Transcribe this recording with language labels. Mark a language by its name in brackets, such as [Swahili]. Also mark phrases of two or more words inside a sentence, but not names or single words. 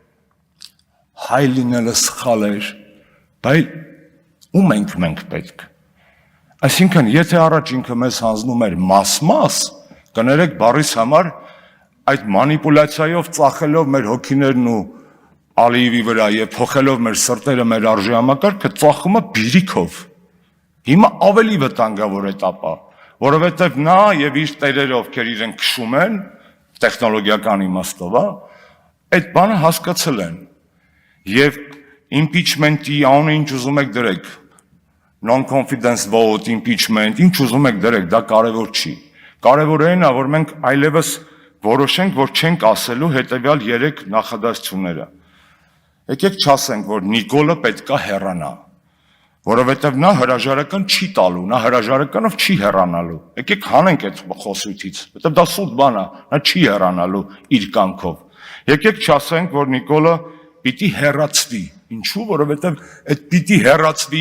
[Armenian] հայ լինելը սխալ էր, բայց ում ենք մենք պետք։ Այսինքն, եթե առաջ ինքը մեզ հանձնում էր մաս-մաս, կներեք բառիս համար այդ մանիպուլյացիայով ծախելով մեր հոգիներն ու Ալիևի վրա եւ փոխելով մեր սրտերը, մեր արժի համակարգը, ծախումը բիրիքով։ Հիմա ավելի վտանգավոր этаպա, որովհետեւ նա եւ իր տերերը, ովքեր իրեն քշում են տեխնոլոգիական իմաստով, այդ բանը հասկացել են։ Եվ impeachment-ի անունը ինչ ուզում եք դրեք, [English] non-confidence vote, impeachment, [Armenian] ինչ ուզում եք դրեք, դա կարևոր չի։ Կարևորը այն է, որ մենք այլևս որոշենք, որ չենք ասելու հետևյալ 3 նախադասությունները։ Եկեք չասենք, որ Նիկոլը պետքա հեռանա, որովհետև նա հրաժարական չի տալու, նա հրաժարականով չի հեռանալու։ Եկեք հանենք այդ խոսույթից, որովհետև դա սուտ բան է, նա չի հեռանալու իր կամքով։ Եկեք չասենք, որ Նիկոլը պիտի հեռացվի։ Ինչու՞, որովհետև այդ պիտի հեռացվի